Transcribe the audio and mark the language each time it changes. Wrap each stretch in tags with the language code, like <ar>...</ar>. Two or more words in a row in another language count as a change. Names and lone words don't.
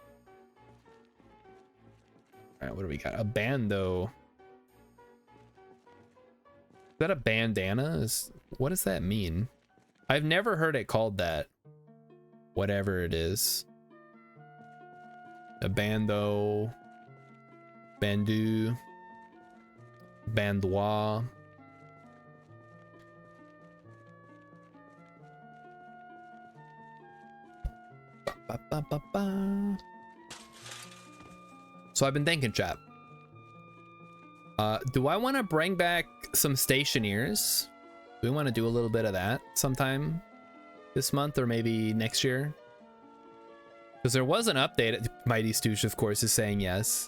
<en>All right, what do we got? A bando. Is that a bandana? What does that mean? I've never heard it called that. Whatever it is. A bando. Bandu. Bandois. Ba, ba, ba, ba. So I've been thinking, chat. Do I want to bring back some stationeers? Do we want to do a little bit of that sometime this month or maybe next year? Because there was an update. Mighty Stoosh, of course, is saying yes.</en>